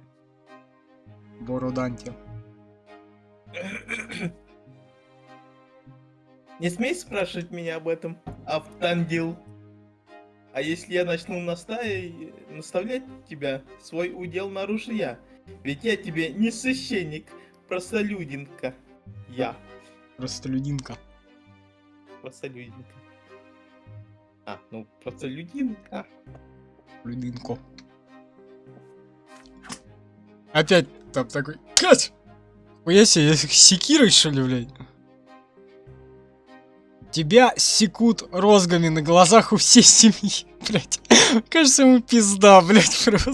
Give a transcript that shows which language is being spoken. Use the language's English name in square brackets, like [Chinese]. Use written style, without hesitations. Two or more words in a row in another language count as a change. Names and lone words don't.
[Russian] Бороданте. Не смей спрашивать меня об этом, Автандил. А если я начну наставлять тебя, свой удел нарушу я. Ведь я тебе не священник, простолюдинка. Я. Простолюдинка. Простолюдинка. Простолюдинка. Людинко. Опять там такой. Кать! Хуя себе, секирой, что ли, блядь? Тебя секут розгами на глазах у всей семьи, блядь. Кажется, ему пизда, блядь, просто.